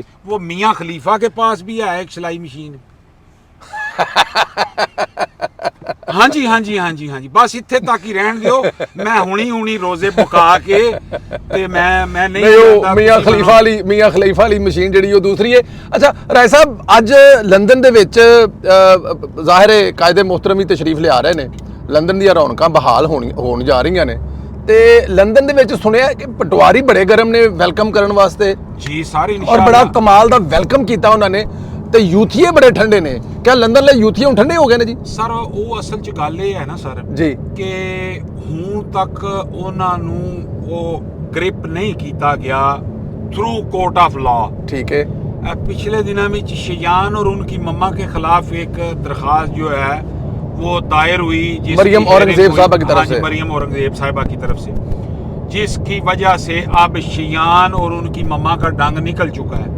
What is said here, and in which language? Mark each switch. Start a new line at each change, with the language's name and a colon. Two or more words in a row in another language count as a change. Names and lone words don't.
Urdu: وہ میاں خلیفہ کے پاس بھی ہے ایک سلائی مشین. ہاں جی ہاں جی ہاں جی ہاں جی,
Punjabi: بس اتنے تک ہی رہن دیو, میں ہونی روزے بکا کے تے میں نہیں میاں خلیفہ والی مشین جڑی وہ دوسری ہے. اچھا رائے صاحب, اج لندن دے وچ ظاہر ہے قائد محترم ہی تشریف لے آ رہے نے, لندن دی رونقاں بحال ہون جا رہی نے, تے لندن دے وچ سنیا کہ پٹواری بڑے گرم نے ویلکم کرن واسطے جی سارے, اور بڑا کمال دا ویلکم کیتا انہوں نے, تے یوتھیے بڑے ٹھنڈے نے. کیا لندن لے یوتھیے ٹھنڈے ہو گئے نے جی؟ سر وہ اصل چ گل یہ ہے نا سر جی کہ ہوں تک انہاں نوں وہ گرپ نہیں کیتا گیا
English: through court of law.
Urdu: ٹھیک ہے. پچھلے دنوں میں شیان اور ان کی مما کے خلاف ایک درخواست جو ہے وہ دائر ہوئی مریم اورنگزیب صاحبہ کی طرف سے, مریم اورنگزیب صاحبہ کی طرف سے, جس کی وجہ سے اب شیان اور ان کی مما کا ڈنگ نکل چکا ہے.